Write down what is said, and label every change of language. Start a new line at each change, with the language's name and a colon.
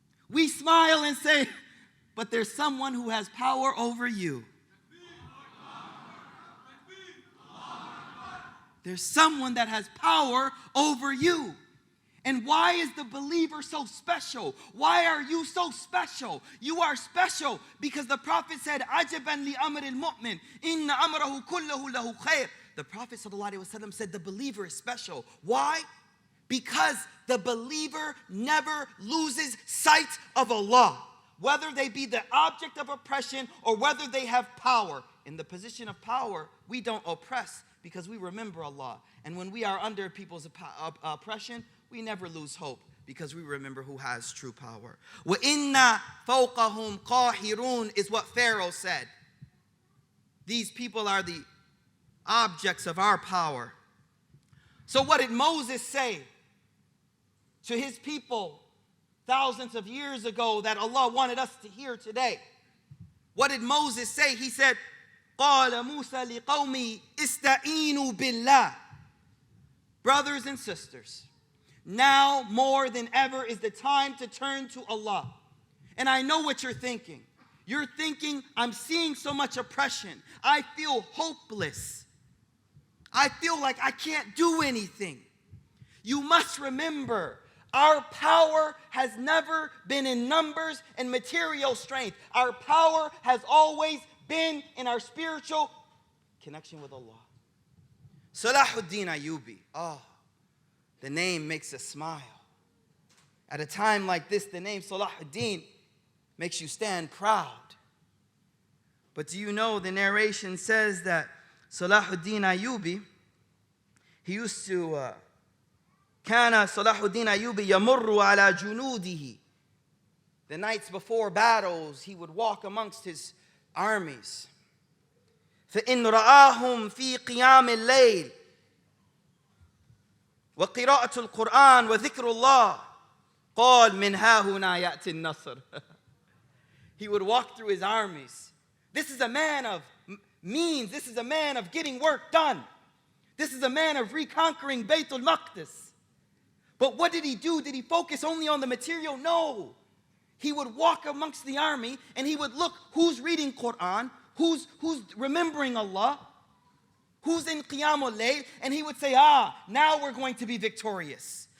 English: We smile and say, but there's someone who has power over you. There's someone that has power over you. And why is the believer so special? Why are you so special? You are special because the Prophet said,
Arabic: عَجَبًا لِأَمْرِ الْمُؤْمِنِ إِنَّ أَمْرَهُ كُلَّهُ لَهُ خَيْرٌ.
English: The Prophet ﷺ said the believer is special. Why? Because the believer never loses sight of Allah. Whether they be the object of oppression or whether they have power. In the position of power, we don't oppress because we remember Allah. And when we are under people's oppression, we never lose hope because we remember who has true power.
Arabic: وَإِنَّا فَوْقَهُمْ قَاهِرُونَ
English: is what Pharaoh said. These people are the objects of our power. So what did Moses say to his people thousands of years ago that Allah wanted us to hear today? What did Moses say? He said,
Arabic: قَالَ مُوسَى لِقَوْمِي اسْتَعِينُوا بِاللَّهِ.
English: Brothers and sisters, now more than ever is the time to turn to Allah. And I know what you're thinking. You're thinking, I'm seeing so much oppression. I feel hopeless. I feel like I can't do anything. You must remember, our power has never been in numbers and material strength. Our power has always been in our spiritual connection with Allah. Salahuddin Ayyubi. Oh, the name makes us smile. At a time like this, the name Salahuddin makes you stand proud. But do you know the narration says that Salahuddin Ayyubi, he used to,
Arabic: كان Salahuddin Ayyubi يمر على جنوده.
English: The nights before battles, he would walk amongst his armies.
Arabic: فإن رآهم في قيام الليل وقراءة القرآن وذكر الله قال من ها هنا يأتي النصر.
English: He would walk through his armies. This is a man of means. This is a man of getting work done. This is a man of reconquering Baytul Maqdis. But what did he do? Did he focus only on the material? No. He would walk amongst the army and he would look who's reading Quran, who's remembering Allah, who's in Qiyamul Layl, and he would say, now we're going to be victorious.